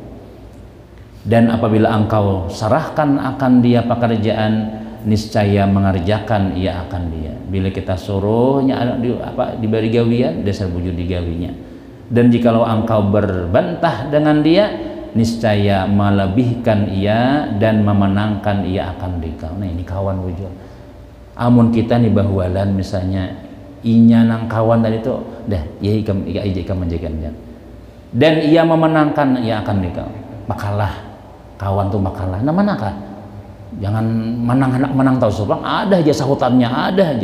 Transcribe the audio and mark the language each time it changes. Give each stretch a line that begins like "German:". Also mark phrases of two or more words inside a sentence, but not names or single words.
Malay: Dan apabila engkau serahkan akan dia pekerjaan niscaya mengerjakan ia akan dia.
Banjar: Bila kita suruhnya diberi gawian dasar bujur digawinya.
Malay: Dan jikalau engkau berbantah dengan dia niscaya melebihkan ia dan memenangkan ia akan dikau.
Banjar: Nah ini kawan bujur. Amun kita nih bahwalan misalnya inya nang kawan tadi itu dah ya ikam menjaganya.
Malay: Dan ia memenangkan ia akan dikau.
Banjar: Makalah kawan tuh makalah. Nah manakah? Jangan menang tahu sebab ada aja sahutannya ada aja.